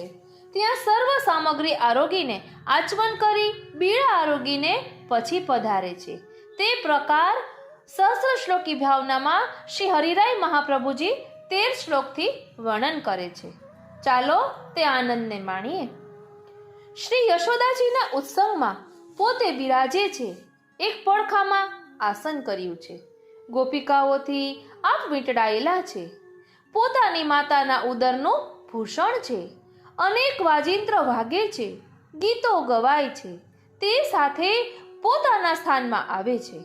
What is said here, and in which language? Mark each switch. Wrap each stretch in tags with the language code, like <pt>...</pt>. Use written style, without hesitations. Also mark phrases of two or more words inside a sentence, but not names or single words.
<gu>ત્યાં સર્વ સામગ્રી આરોગીને આચમન કરી બીડા આરોગીને પછી પધારે છે। તે પ્રકાર સહસ્ર શ્લોકી ભાવનામાં શ્રી હરિરાય મહાપ્રભુજી 13 શ્લોકથી વર્ણન કરે છે। ચાલો તે આનંદને માણીએ। શ્રી યશોદાજીના ઉત્સવમાં પોતે બિરાજે છે। एक પડખામાં આસન કર્યું છે। ગોપિકાઓથી આપ વીંટળાયેલા છે। પોતાની માતાના ઉદરનું ભૂષણ છે। અનેક વાજિંત્ર વાગે છે, ગીતો ગવાય છે। તે સાથે પોતાના સ્થાનમાં આવે છે।</gu>